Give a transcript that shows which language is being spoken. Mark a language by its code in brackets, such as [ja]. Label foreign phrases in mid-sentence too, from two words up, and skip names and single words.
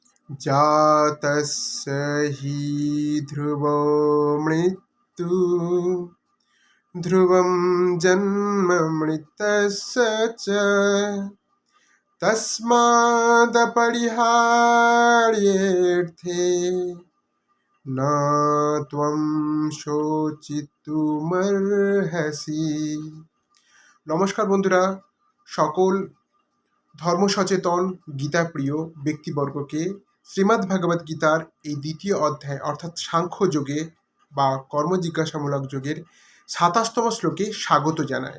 [sa] जातस्य हि ध्रुवो मृत्युः ध्रुवं जन्म मृतस्य च तस्मादपरिहार्येऽर्थे न त्वं শোচিতুমর্হসি। [bn] নমস্কার বন্ধুরা, সকল ধর্মসচেতন গীতাপ্রিয় ব্যক্তিবর্গকে শ্রীমদ্ ভাগবত গীতার এই দ্বিতীয় অধ্যায় অর্থাৎ সাংখ্যযোগে বা কর্মজিজ্ঞাসামূলক যোগের ২৭তম শ্লোকে স্বাগত জানায়।